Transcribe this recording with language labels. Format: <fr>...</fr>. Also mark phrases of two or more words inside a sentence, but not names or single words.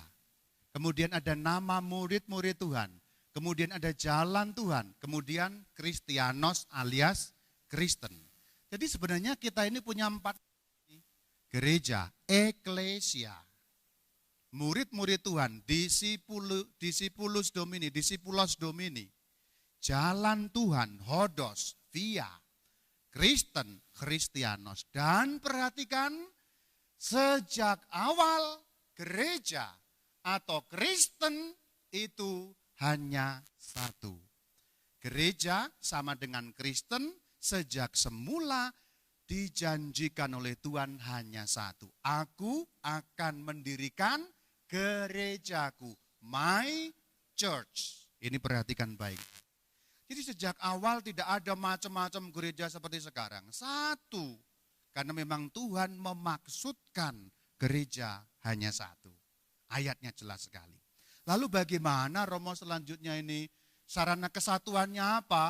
<id>Kemudian ada nama murid-murid Tuhan. Kemudian ada jalan Tuhan. Kemudian Kristianos alias Kristen. Jadi sebenarnya kita ini punya 4 gereja, eklesia, murid-murid Tuhan,</id> <la>discipulus domini,</la> <id>jalan Tuhan, hodos, via, Kristen, Kristianos. Dan perhatikan, sejak awal gereja atau Kristen itu hanya satu. Gereja sama dengan Kristen, sejak semula dijanjikan oleh Tuhan hanya satu. Aku akan mendirikan gerejaku,</id> <en>my church.</en> <id>Ini perhatikan baik. Jadi sejak awal tidak ada macam-macam gereja seperti sekarang. Satu, karena memang Tuhan memaksudkan gereja hanya satu. Ayatnya jelas sekali. Lalu bagaimana Romo selanjutnya ini? Sarana kesatuannya apa?</id>